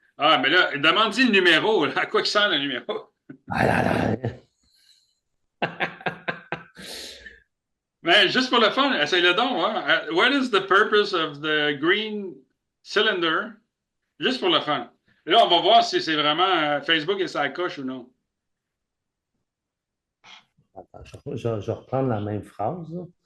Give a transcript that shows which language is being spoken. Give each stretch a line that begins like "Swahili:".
French: Ah, mais là, demande-y le numéro. Là. À quoi il sert le numéro? Ah là là. Mais juste pour le fun, essaye-le donc. Hein.
English: What is the purpose of the green cylinder?
French: Juste pour le fun. Et là, on va voir si c'est vraiment Facebook et ça coche ou non. Attends, je vais reprendre la même phrase, là.